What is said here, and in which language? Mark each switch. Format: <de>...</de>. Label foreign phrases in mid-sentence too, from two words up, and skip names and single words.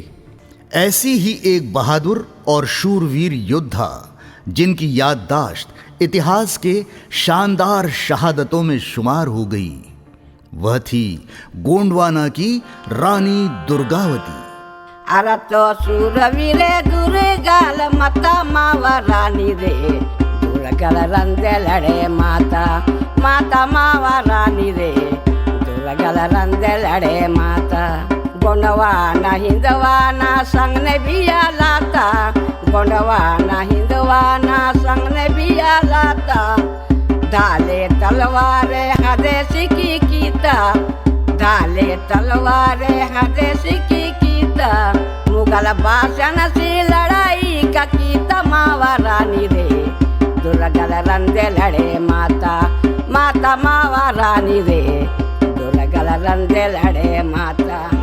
<hi>ऐसी ही एक बहादुर और शूरवीर योद्धा जिनकी याददाश्त इतिहास के शानदार शहादतों में शुमार हो गई, वह थी गोंडवाना की रानी दुर्गावती।</hi> <gon>अरे तो शूरवीर दुर्गाल माता मावा रानी रे, दुर्गल रंदे लड़े माता, माता मावा रानी रे, दुर्गल रंदे लड़े माता। गोंडवाना हिंदवाना संगने बिया लाता गोंडवाना हिंदवाना संगने बिया लाता धाले तलवारे हदेसी की कीता धाले तलवारे हदेसी की कीता</gon> <hi>मुगल बादशाह से लड़ाई</hi> <gon>का कीता मावा रानी रे दुर्गल रंदे लड़े माता माता मावा रानी रे दुर्गल रंदे लड़े माता।</gon>